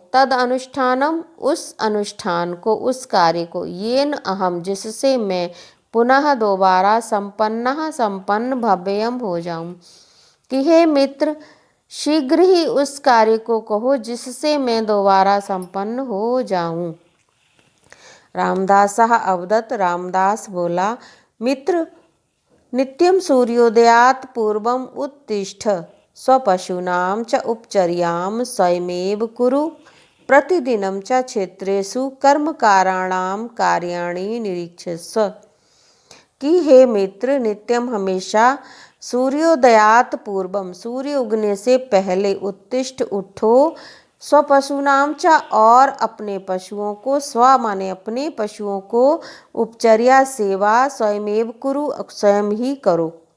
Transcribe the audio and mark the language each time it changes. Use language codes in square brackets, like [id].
[sa] तद अनुष्ठानम, [hi] उस अनुष्ठान को, उस कार्य को, [sa] येन अहम, जिससे मैं पुनः दोबारा संपन्न भव्यम हो जाऊं। [hi] कि हे मित्र, शीघ्र ही उस कार्य को कहो जिससे मैं दोबारा संपन्न हो जाऊं। [sa] रामदासः अवदत्, [hi] रामदास बोला, [sa] मित्र, नित्यं सूर्योदयात् पूर्वम् उत्तिष्ठ स्वपशूनां च उपचर्यां स्वयमेव कुरु प्रतिदिनं च क्षेत्रेषु कर्मकाराणां कार्याणि निरीक्षस्व। [hi] कि हे मित्र, [sa] नित्यम, हमेशा, सूर्योदयात पूर्वम, [hi] सूर्य उगने से पहले, उत्तिष्ठ, उठो, स्वपशूनाम च, और अपने पशुओं को, स्व माने अपने पशुओं को, उपचर्या सेवा, स्वयमेव कुरु, स्वयं ही करो।